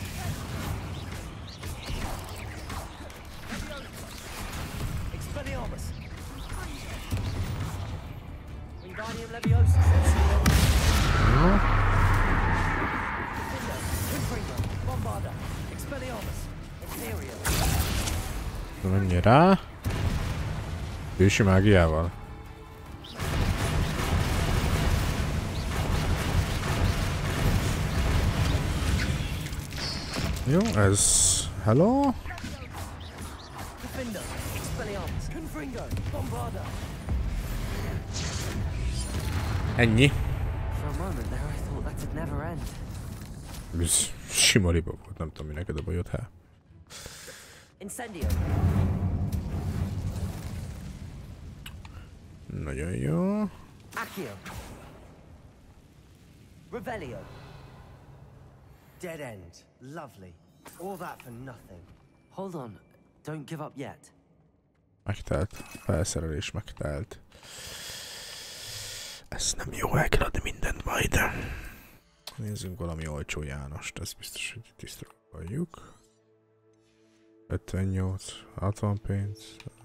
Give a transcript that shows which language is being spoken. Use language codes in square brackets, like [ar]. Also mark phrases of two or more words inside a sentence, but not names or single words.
[hu] Expelliarmus. Wingardium Leviosa. Defender. Confringo. Bombarda. Expelliarmus. Imperial. Menj rá. Ősi mágiával. Jó, ez... Hello? Defender. Expelliarmus. Confringo. Bombarda. Ennyi. [en] For a moment there I thought that would never end. [hu] Ez sima riba volt, nem tudom mi neked a bajod, hát. Incendio. Nagyon jó. Accio. Revelio. [en] Dead end. Lovely. All that for nothing. Hold on. Don't give up yet. [hu] Megtelt. Felszerelés megtelt. Ez nem jó, el kell adni mindent majd. Nézzünk valami olcsó Jánost, ez biztos, hogy tisztáljuk. 58, 60 pénz.